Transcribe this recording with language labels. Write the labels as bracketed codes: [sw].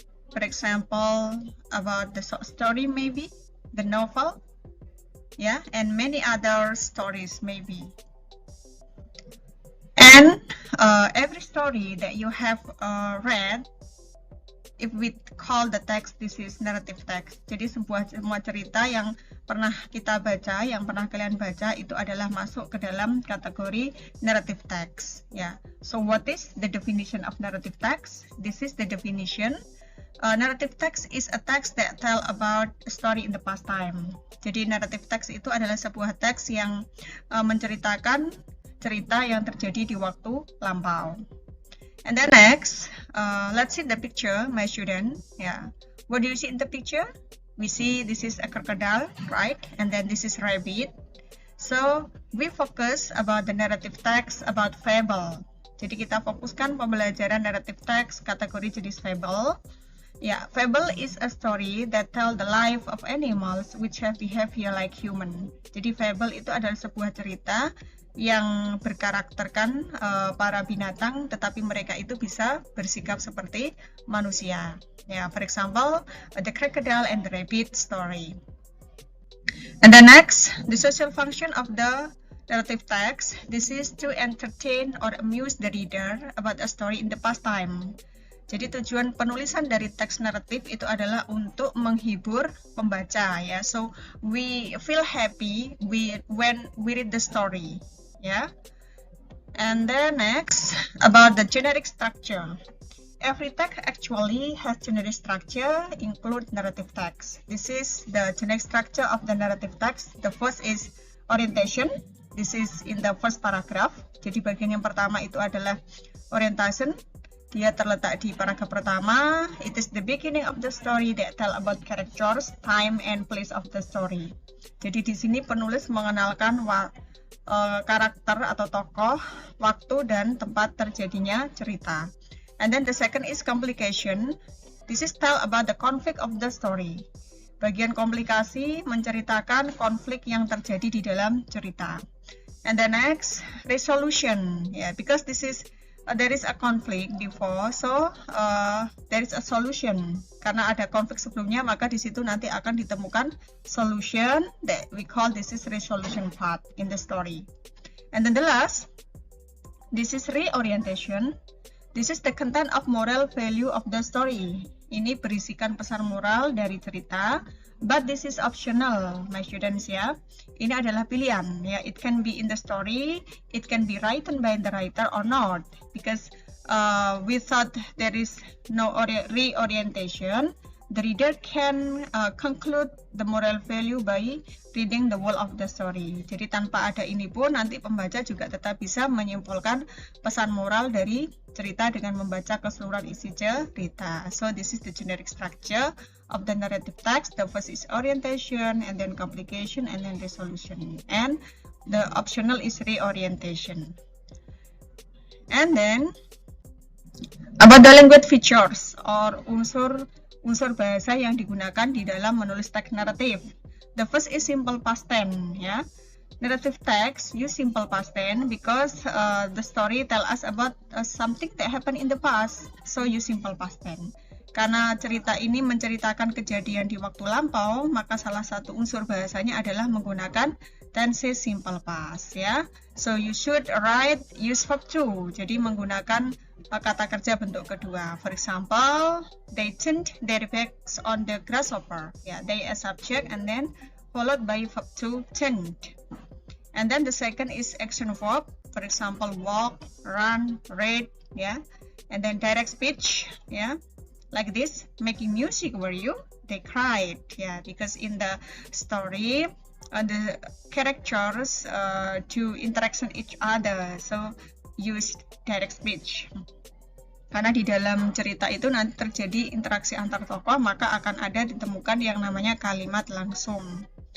[en] For example, about the story maybe, the novel, and many other stories maybe. And every story that you have read, if we call the text, this is narrative text. [id] Jadi semua cerita yang pernah kita baca, yang pernah kalian baca, itu adalah masuk ke dalam kategori narrative text. [en] So what is the definition of narrative text? This is the definition. Narrative text is a text that tell about a story in the past time. [id] Jadi narrative text itu adalah sebuah teks yang menceritakan cerita yang terjadi di waktu lampau. [en] And then next, let's see the picture, my student. What do you see in the picture? We see this is a crocodile, right? And then this is rabbit. So we focus about the narrative text about fable. [id] Jadi kita fokuskan pembelajaran narrative text kategori jenis fable. [en] Fable is a story that tell the life of animals which have behavior like human. [id] Jadi fable itu adalah sebuah cerita yang berkarakterkan para binatang, tetapi mereka itu bisa bersikap seperti manusia. [en] For example, the crocodile and the rabbit story. And the next, the social function of the narrative text. This is to entertain or amuse the reader about a story in the past time. [id] Jadi tujuan penulisan dari teks naratif itu adalah untuk menghibur pembaca. [en] So we feel happy when we read the story. And then next, about the generic structure. Every text actually has generic structure, include narrative text. This is the generic structure of the narrative text. The first is orientation. This is in the first paragraph. [id] Jadi bagian yang pertama itu adalah orientation. Dia terletak di paragraf pertama. [en] It is the beginning of the story that tell about characters, time, and place of the story. [id] Jadi di sini penulis mengenalkan karakter atau tokoh, waktu dan tempat terjadinya cerita. [en] And then the second is complication. This is tell about the conflict of the story. [id] Bagian komplikasi menceritakan konflik yang terjadi di dalam cerita. [en] And the next, resolution. Because this is there is a conflict before, so there is a solution. [id] Karena ada konflik sebelumnya, maka di situ nanti akan ditemukan [en] solution that we call this is resolution part in the story. And then the last, this is reorientation. This is the content of moral value of the story. [id] Ini berisikan pesan moral dari cerita, [en] but this is optional, my students. [id] Ini adalah pilihan. [en] It can be in the story, it can be written by the writer or not, because we thought there is no reorientation. The reader can conclude the moral value by reading the whole of the story. [id] Jadi tanpa ada ini pun nanti pembaca juga tetap bisa menyimpulkan pesan moral dari cerita dengan membaca keseluruhan isi cerita. [en] So this is the generic structure of the narrative text. The first is orientation, and then complication, and then resolution. And the optional is reorientation. And then about the language features or [id] unsur bahasa yang digunakan di dalam menulis teks naratif. [en] The first is simple past tense. Narrative text use simple past tense because the story tell us about something that happened in the past. So use simple past tense. [id] Karena cerita ini menceritakan kejadian di waktu lampau, maka salah satu unsur bahasanya adalah menggunakan tense simple past ya. [en] So you should write use verb to. [id] Jadi menggunakan kata kerja bentuk kedua. [en] For example, they turned their backs on the grasshopper. Ya, they as subject and then followed by verb to turned. And then the second is action verb. For example, walk, run, read, ya. And then direct speech, ya. Like this, making music were you? They cried, yeah, because in the story, the characters do interaction each other, so use direct speech. [id] Karena di dalam cerita itu nanti terjadi interaksi antar tokoh, maka akan ada ditemukan yang namanya kalimat langsung.